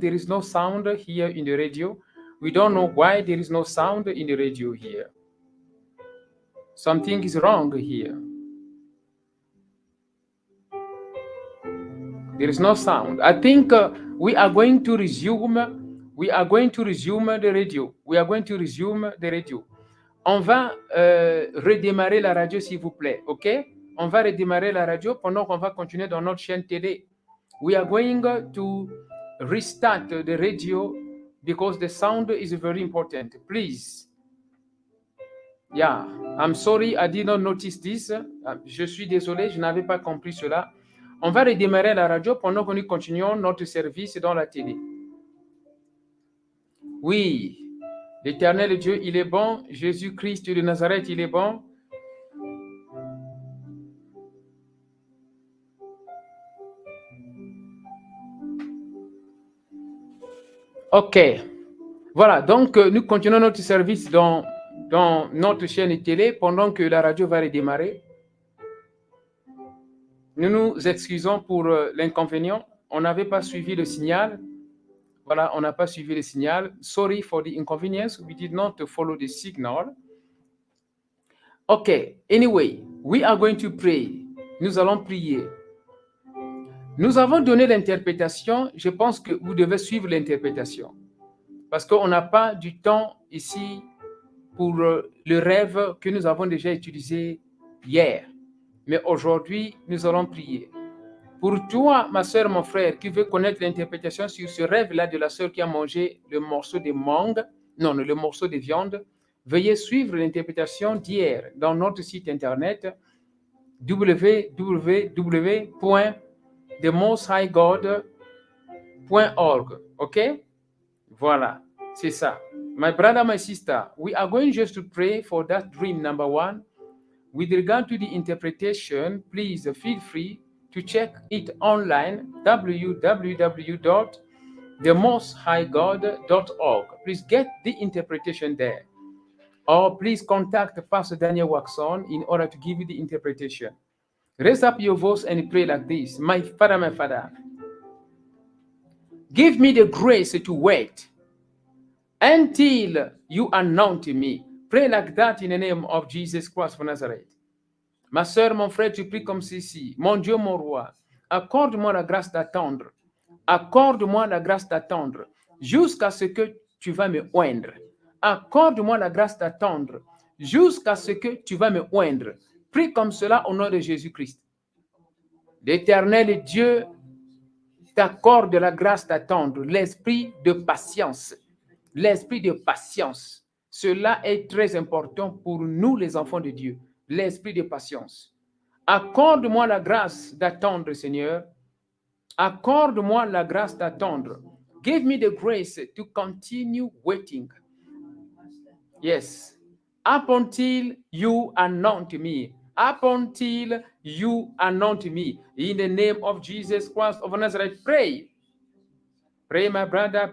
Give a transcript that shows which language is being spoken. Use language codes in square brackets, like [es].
[en] There is no sound here in the radio. We don't know why there is no sound in the radio here. Something is wrong here. There is no sound. I think we are going to resume. We are going to resume the radio. We are going to resume the radio. [fr] On va redémarrer la radio, s'il vous plaît. OK? On va redémarrer la radio pendant qu'on va continuer dans notre chaîne télé. [en] We are going to restart the radio because the sound is very important. Please. Yeah, I'm sorry, I did not notice this. [fr] Je suis désolé, je n'avais pas compris cela. On va redémarrer la radio pendant que nous continuons notre service dans la télé. Oui, l'Éternel Dieu, il est bon. Jésus-Christ de Nazareth, il est bon. OK. Voilà, donc nous continuons notre service dans notre chaîne télé pendant que la radio va redémarrer. Nous nous excusons pour l'inconvénient. On n'avait pas suivi le signal. Voilà, on n'a pas suivi le signal. [en] Sorry for the inconvenience. We did not follow the signal. OK. Anyway, we are going to pray. [fr] Nous allons prier. Nous avons donné l'interprétation. Je pense que vous devez suivre l'interprétation. Parce qu'on n'a pas du temps ici pour le rêve que nous avons déjà utilisé hier. Mais aujourd'hui, nous allons prier. Pour toi, ma soeur, mon frère, qui veut connaître l'interprétation sur ce rêve-là de la soeur qui a mangé le morceau de mangue, non, le morceau de viande, veuillez suivre l'interprétation d'hier dans notre site internet www.themosthighgod.org. OK? Voilà, c'est ça. [en] My brother, my sister, we are going just to pray for that dream, number one. With regard to the interpretation, please feel free to check it online, www.themosthighgod.org. Please get the interpretation there. Or please contact Pastor Daniel Waxon in order to give you the interpretation. Raise up your voice and pray like this. My Father, give me the grace to wait until you anoint me. Pray like that in the name of Jesus Christ of Nazareth. [fr] Ma soeur, mon frère, tu pries comme ceci. Mon Dieu, mon roi, accorde-moi la grâce d'attendre. Accorde-moi la grâce d'attendre jusqu'à ce que tu vas me oindre. Accorde-moi la grâce d'attendre jusqu'à ce que tu vas me oindre. Prie comme cela au nom de Jésus-Christ. L'Éternel Dieu t'accorde la grâce d'attendre, l'esprit de patience. L'esprit de patience. Cela est très important pour nous, les enfants de Dieu. L'esprit de patience. Accorde-moi la grâce d'attendre, Seigneur. Accorde-moi la grâce d'attendre. [en] Give me the grace to continue waiting. Yes. Up until you anoint me. Up until you anoint me. In the name of Jesus Christ of Nazareth, pray. Pray, my brother.